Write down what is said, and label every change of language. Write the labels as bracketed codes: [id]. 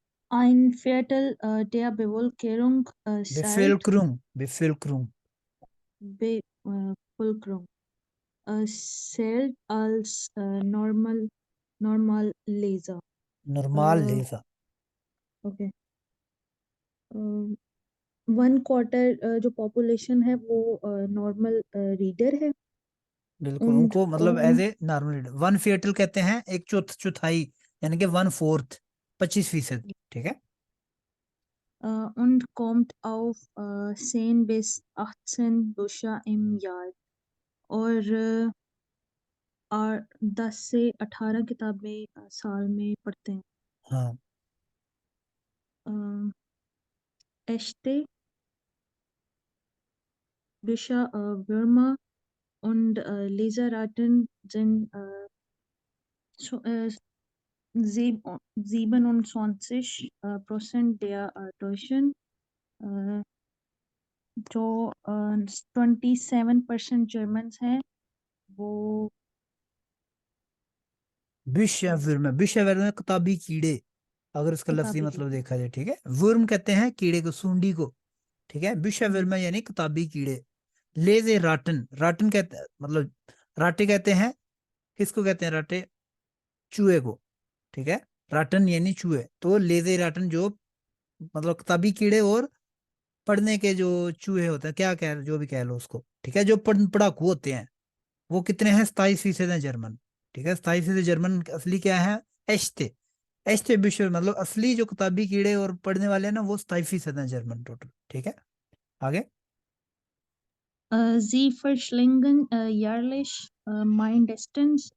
[de] ein Viertel der Bevölkerung zahlt बेफिल्क्रूम Bevölkerung zählt als normal leser. [en] Normal Uh, लेजा। okay. [hi] 1/4 जो population है वो normal reader है। बिल्कुल, [de] und [hi] उनको मतलब [en] as a normal [hi] 1/4 कहते हैं, एक चौथाई, यानी कि 1/4, 25%। ठीक है, [de] und kommt auf 10 bis 18 Bücher im Jahr [hi] और 10 से 18 किताबें साल में पढ़ते हैं। हाँ, [de] echte Bücher Würmer und Leseraten sind 27% der Deutschen, [hi] जो 27% जर्मन्स हैं वो विश्व में किताबी कीड़े, अगर इसका लफ्जी किताबी मतलब देखा जाए। ठीक है, वर्म कहते हैं कीड़े को, सूंडी को। ठीक है, विश्व में यानी किताबी कीड़े। लेजे राटन, राटन कहते हैं मतलब राटे कहते हैं, किसको कहते हैं राटे? चूहे को। ठीक है, राटन यानी चूहे, तो लेजे राटन जो मतलब किताबी कीड़े और पढ़ने के जो चूहे होते हैं, क्या कह जो भी कह लो उसको। ठीक है, जो पढ़ाकू होते हैं, वो कितने हैं? 27% है जर्मन। ठीक है, 27% जर्मन। असली क्या है? एश्ते, एश्ते विश्व मतलब असली जो किताबी कीड़े और पढ़ने वाले हैं ना, वो 27% है जर्मन टोटल। ठीक है, आगे [de] Sie verschlingen jährlich mindestens